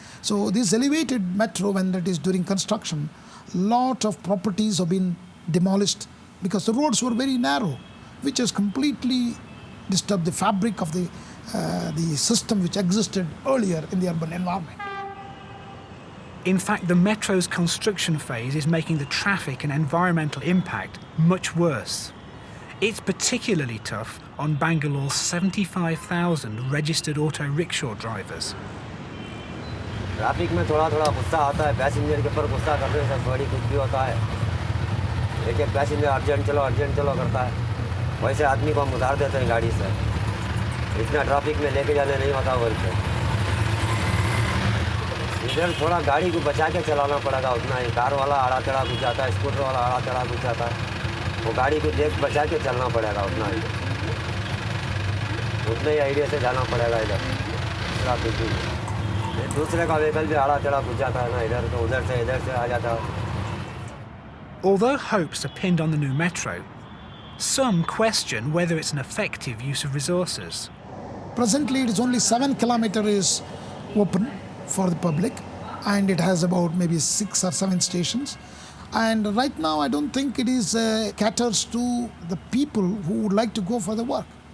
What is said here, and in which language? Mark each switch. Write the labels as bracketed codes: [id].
[en] So this elevated metro, when it is during construction, lot of properties have been demolished because the roads were very narrow, which has completely disturbed the fabric of the system which existed earlier in the urban environment. In fact, the metro's construction phase is making the traffic and environmental impact much worse. It's particularly tough on Bangalore's 75,000 registered auto rickshaw drivers. [hi] Traffic में थोड़ा थोड़ा गुस्सा आता है, passenger के ऊपर गुस्सा करने से बड़ी कुछ भी होता है। एक एक पैसेंजर अर्जेंट चलो करता है, वैसे आदमी को हम उतार देते हैं गाड़ी से। इतना ट्रैफिक में लेके जाने नहीं होता बोलते। इधर थोड़ा गाड़ी को बचा के चलाना पड़ेगा उतना ही। कार वाला आड़ा चढ़ा घुस जाता है, स्कूटर वाला आड़ा चढ़ा घुस जाता है, वो गाड़ी को देख बचा के चलना पड़ेगा उतना ही। उतने ही आइडिया से जाना पड़ेगा इधर ट्रैफिक में। दूसरे का व्हीकल भी आड़ा चढ़ा घुस जाता है ना, इधर तो उधर से आ जाता है। [en] Although hopes are pinned on the new metro, some question whether it's an effective use of resources. Presently, it is only 7 kilometers open for the public, and it has about maybe 6 or 7 stations. And right now, I don't think it is caters to the people who would like to go for the work.